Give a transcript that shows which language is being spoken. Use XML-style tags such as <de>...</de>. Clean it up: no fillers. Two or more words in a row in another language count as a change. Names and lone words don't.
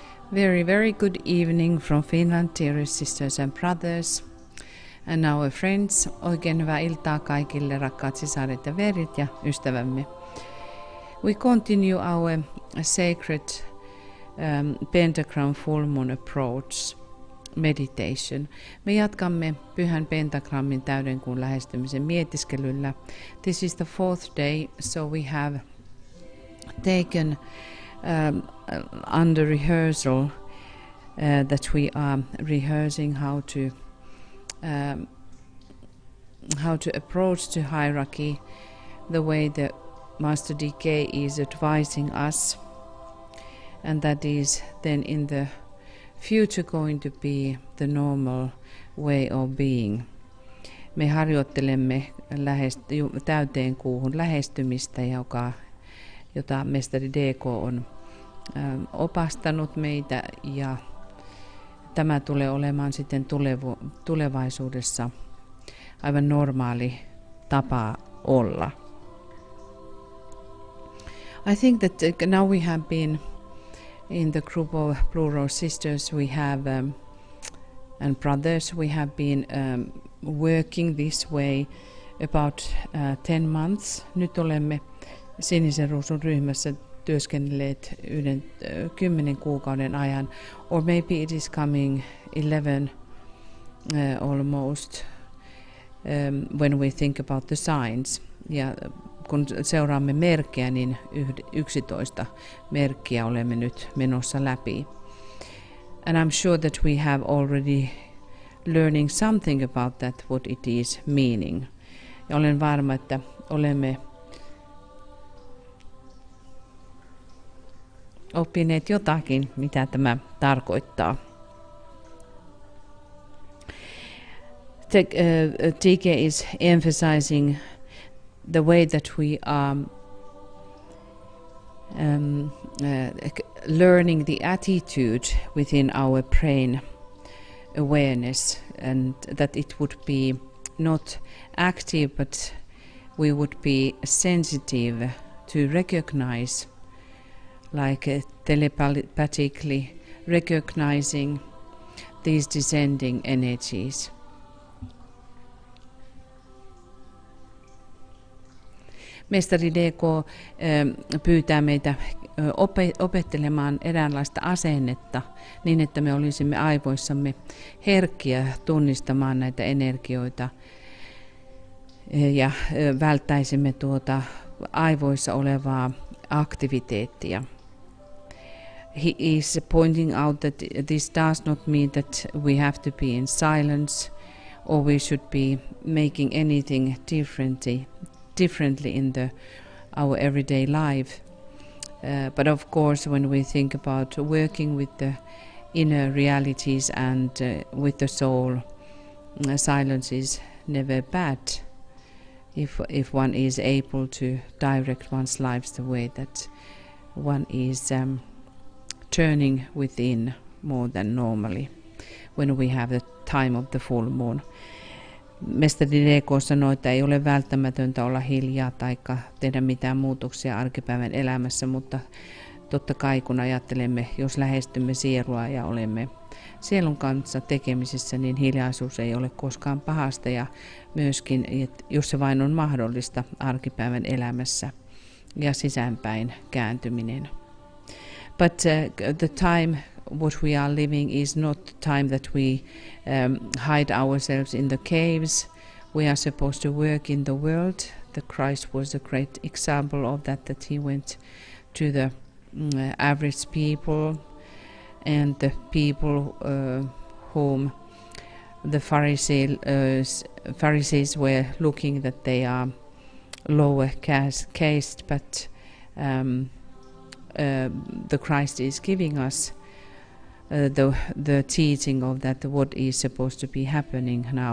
<en>Very good evening from Finland, dear sisters and brothers and our friends.</en> <fi>Oikein hyvää iltaa kaikille rakkaat sisaret ja verit ja ystävämme.</fi> <en>We continue our sacred Pentagram full moon approach meditation.</en> <fi>Me jatkamme pyhän pentagrammin täydenkuun lähestymisen mietiskelyllä.</fi> <en>This is the fourth day, so we have taken under rehearsal that we are rehearsing how to approach the hierarchy the way the Master DK is advising us, and that is then in the future going to be the normal way of being.</en> <fi>Me harjoittelemme täyteen kuuhun lähestymistä, jota mestari DK on opastanut meitä, ja tämä tulee olemaan sitten tulevaisuudessa aivan normaali tapa olla.</fi> <en>I think that now we have been in the group of plural sisters we have and brothers, we have been working this way about 10 months.</en> <fi>Nyt olemme Sinisen Ruusun ryhmässä työskennelleet 10 kuukauden ajan,</fi> <en>or maybe it is coming 11 almost when we think about the signs.</en> <fi>Ja kun seuraamme merkkejä, niin 11 merkkiä olemme nyt menossa läpi.</fi> <en>And I'm sure that we have already learning something about that, what it is meaning.</en> <fi>Ja olen varma, että olemme oppineet jotakin, mitä tämä tarkoittaa.</fi> <en>TK is emphasizing the way that we are learning the attitude within our brain awareness, and that it would be not active, but we would be sensitive to recognize, like telepathically recognizing these descending energies.</en> <fi>Mestari DK pyytää meitä opettelemaan eräänlaista asennetta niin, että me olisimme aivoissamme herkkiä tunnistamaan näitä energioita ja välttäisimme tuota aivoissa olevaa aktiviteettia.</fi> <en>He is pointing out that this does not mean that we have to be in silence or we should be making anything differently in our everyday life. But of course, when we think about working with the inner realities and with the soul, silence is never bad if one is able to direct one's lives the way that one is turning within more than normally when we have the time of the full moon.</en> <fi>Mestari DK sanoi, että ei ole välttämätöntä olla hiljaa tai tehdä mitään muutoksia arkipäivän elämässä, mutta totta kai kun ajattelemme, jos lähestymme sielua ja olemme sielun kanssa tekemisissä, niin hiljaisuus ei ole koskaan pahasta, ja myöskin, jos se vain on mahdollista arkipäivän elämässä ja sisäänpäin kääntyminen.</fi> <en>But the time what we are living is not the time that we hide ourselves in the caves. We are supposed to work in the world. The Christ was a great example of that he went to the average people and the people whom the Pharisees were looking that they are lower caste, but the Christ is giving us the teaching of that what is supposed to be happening now.</en>